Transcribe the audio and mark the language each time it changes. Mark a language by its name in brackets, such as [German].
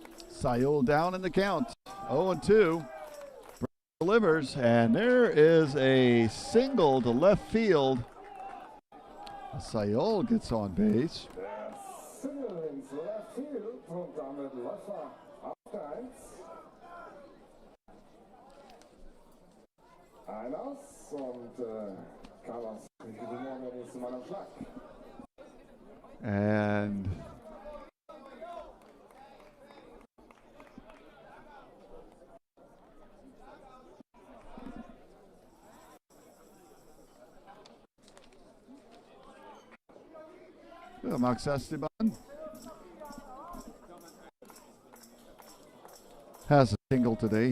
[English] Sayol down in the count. 0-2. Delivers, and there is a single to left field. Sayol gets on base. [German] Single ins left field und damit Läufer auf der 1. Ein aus und Carlos Himon der nächste Mann am Schlag. [English] And Max Esteban has a single today.